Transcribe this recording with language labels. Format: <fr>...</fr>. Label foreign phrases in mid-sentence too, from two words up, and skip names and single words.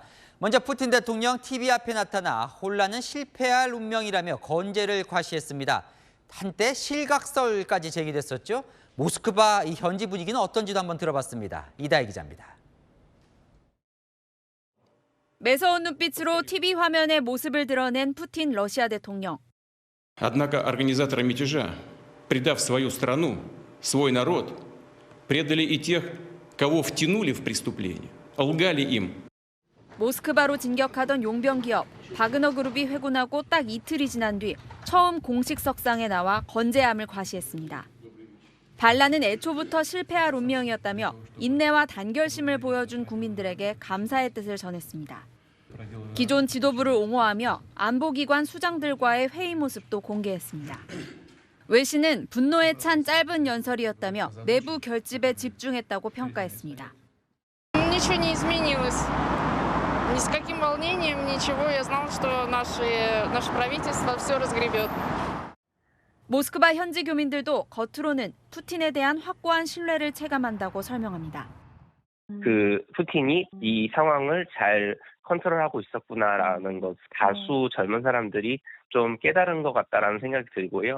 <ko>먼저 푸틴 대통령 TV 앞에 나타나 혼란은 실패할 운명이라며 건재를 과시했습니다. 한때 실각설까지 제기됐었죠. 모스크바 이 현지 분위기는 어떤지도 한번 들어봤습니다. 이다혜 기자입니다. 매서운 눈빛으로 TV 화면에 모습을 드러낸 푸틴 러시아 대통령.</ko> <ru>Однако организаторы мятежа, предав свою страну, свой народ, предали и тех, кого втянули в преступление, лгали им.</ru> <ko>모스크바로 진격하던 용병 기업 바그너 그룹이 회군하고 딱 이틀이 지난 뒤 처음 공식 석상에 나와 건재함을 과시했습니다. 반란은 애초부터 실패할 운명이었다며 인내와 단결심을 보여준 국민들에게 감사의 뜻을 전했습니다. 기존 지도부를 옹호하며 안보기관 수장들과의 회의 모습도 공개했습니다. 웨 씨는 분노에 찬 짧은 연설이었다며 내부 결집에 집중했다고 평가했습니다.</ko> <ru>Ничего не изменилось. Ни с каким волнением, ничего. Я знала, что наше правительство все разгребет.</ru> <ko>모스크바 현지 교민들도 겉으로는 푸틴에 대한 확고한 신뢰를 체감한다고 설명합니다. 그 푸틴이 이 상황을 잘 컨트롤하고 있었구나라는 것, 다수 젊은 사람들이 좀 깨달은 것 같다라는 생각이 들고요.</ko>